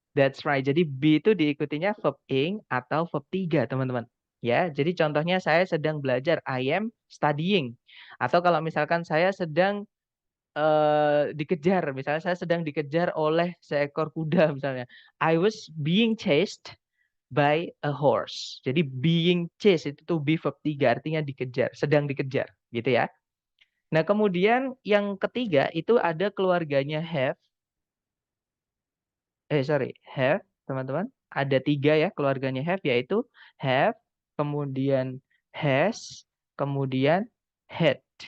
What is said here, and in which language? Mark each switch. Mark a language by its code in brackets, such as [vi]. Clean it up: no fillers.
[en] That's right. [id] Jadi be itu diikutinya verb ing atau verb 3, teman-teman. Ya, jadi contohnya saya sedang belajar, [en] I am studying. [id] Atau kalau misalkan saya sedang dikejar, misalnya saya sedang dikejar oleh seekor kuda misalnya. [en] I was being chased by a horse. [id] Jadi being chased itu tuh be verb 3, artinya dikejar, sedang dikejar, gitu ya. Nah, kemudian yang ketiga itu ada keluarganya have. Have, teman-teman. Ada 3 ya keluarganya have, yaitu have, kemudian has, kemudian had.